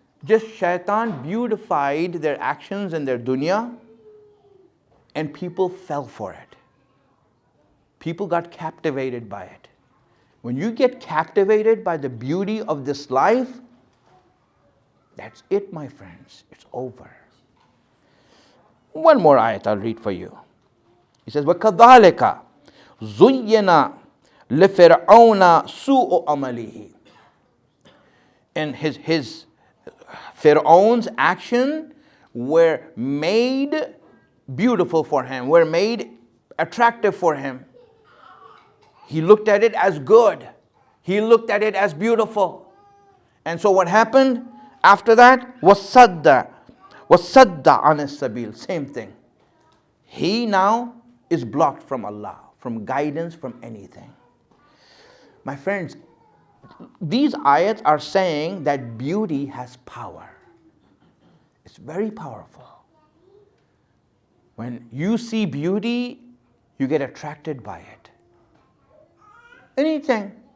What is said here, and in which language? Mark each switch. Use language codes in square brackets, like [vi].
[en] Just shaitan beautified their actions and their dunya, and people fell for it. People got captivated by it. When you get captivated by the beauty of this life, that's it, my friends. It's over. One more ayat I'll read for you. He says, [ar] وَكَذَلِكَ زُيِّنَ لِفِرْعَوْنَ سُوءُ عَمَلِهِ. [en] And his Pharaoh's action were made beautiful for him, were made attractive for him. He looked at it as good. He looked at it as beautiful. And so what happened? After that, [ar] وَصَدَّ عَنِ السَّبِيلِ. [en] Same thing. He now is blocked from Allah, from guidance, from anything. My friends, these ayats are saying that beauty has power. It's very powerful. When you see beauty, you get attracted by it. Anything.